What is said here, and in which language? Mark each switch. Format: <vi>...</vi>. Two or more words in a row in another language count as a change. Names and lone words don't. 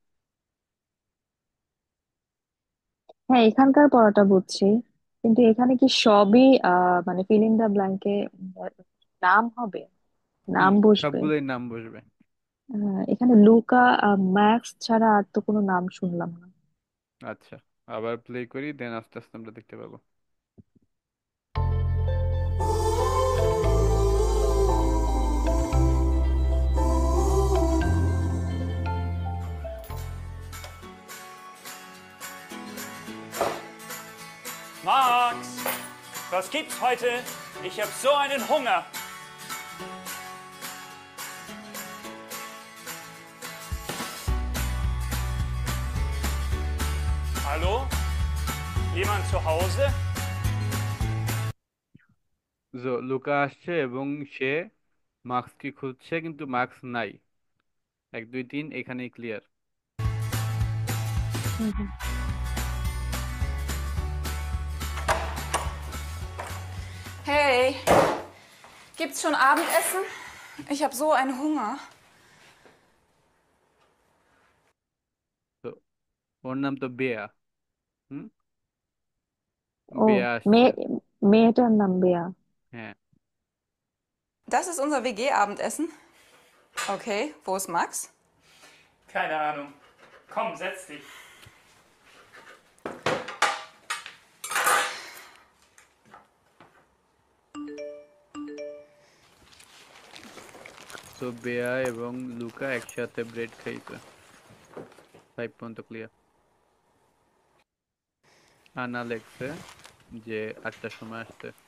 <bn>হ্যাঁ, এখানকার পড়াটা বুঝছি, কিন্তু এখানে কি সবই মানে</bn> <en>fill in the blank</en> <bn>নাম হবে, নাম বসবে? সবগুলোই নাম বসবে। এখানে লুকা ম্যাক্স ছাড়া আর তো কোনো নাম শুনলাম না। আচ্ছা, আবার প্লে করি, দেন আস্তে আস্তে আমরা দেখতে পাবো।</bn> <de>Max, was gibt's heute? Ich habe so einen Hunger. Hallo? Jemand zu Hause?</de> <bn>লুকা আসছে এবং সে মার্কসকে খুঁজছে, কিন্তু মার্কস নাই। 1 2 3 এখানেই ক্লিয়ার। হুম।</bn> <de>Hey, gibt's schon Abendessen? Ich habe so einen Hunger.</de> <bn>তো ওর নাম তো বেয়া। হুম, ও, বেয়া আসছে। মেয়ে, মেয়েটার নাম বেয়া। হ্যাঁ।</bn> <de>Das ist unser WG-Abendessen? Okay, wo ist Max? Keine Ahnung. Komm, setz dich.</de> <bn>তো বেয়া এবং লুকা একসাথে ব্রেড খাইছে। 5 পর্যন্ত ক্লিয়ার। আনা লেখছে যে 8টার সময় আসছে।</bn>